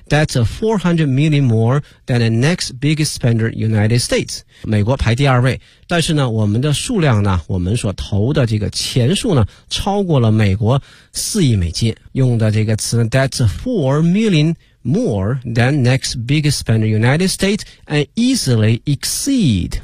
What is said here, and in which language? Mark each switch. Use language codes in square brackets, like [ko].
[en] That's a 400 million more than the next biggest spender United States. [zh] 美国排第二位，但是呢我们的数量呢我们所投的这个钱数呢超过了美国4亿美金。用的这个词呢 [en] ,That's a 4 million more than next biggest spender United States and easily exceed.